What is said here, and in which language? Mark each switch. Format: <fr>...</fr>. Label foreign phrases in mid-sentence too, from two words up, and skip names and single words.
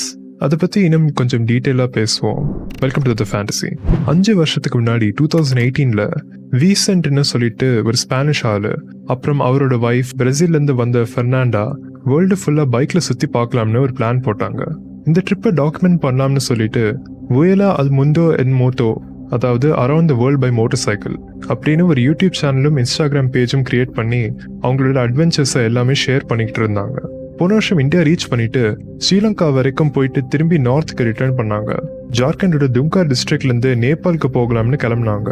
<ta>அதை பத்தி இன்னும் கொஞ்சம் டீட்டெயிலாக பேசுவோம்.</ta> <en>welcome to the fantasy.</en> <ta>5 வருஷத்துக்கு முன்னாடி 2018ல வீசென்ட்னு சொல்லிட்டு ஒரு ஸ்பானிஷ் ஆளு, அப்புறம் அவரோட ஒய்ஃப், பிரேசில்லேருந்து வந்த ஃபெர்னாண்டா வேர்ல்டு ஃபுல்லாக பைக்ல சுற்றி பார்க்கலாம்னு ஒரு பிளான் போட்டாங்க. இந்த ட்ரிப்பை டாக்குமெண்ட் பண்ணலாம்னு சொல்லிட்டு</ta> <es>vuela al mundo en moto,</es> <ta>அதாவது</ta> <en>around the world by motor cycle</en> <ta>அப்படின்னு ஒரு யூடியூப் சேனலும் இன்ஸ்டாகிராம் பேஜும் கிரியேட் பண்ணி அவங்களோட அட்வென்ச்சர்ஸை எல்லாமே ஷேர் பண்ணிக்கிட்டு இருந்தாங்க. போன வருஷம் இந்தியா ரீச் பண்ணிட்டு ஸ்ரீலங்கா வரைக்கும் போயிட்டு திரும்பி நார்த்துக்கு ரிட்டர்ன் பண்ணாங்க. ஜார்க்கண்டோட தும்கா டிஸ்ட்ரிக்ட்லேருந்து நேபாளுக்கு போகலாம்னு கிளம்புனாங்க.</ta>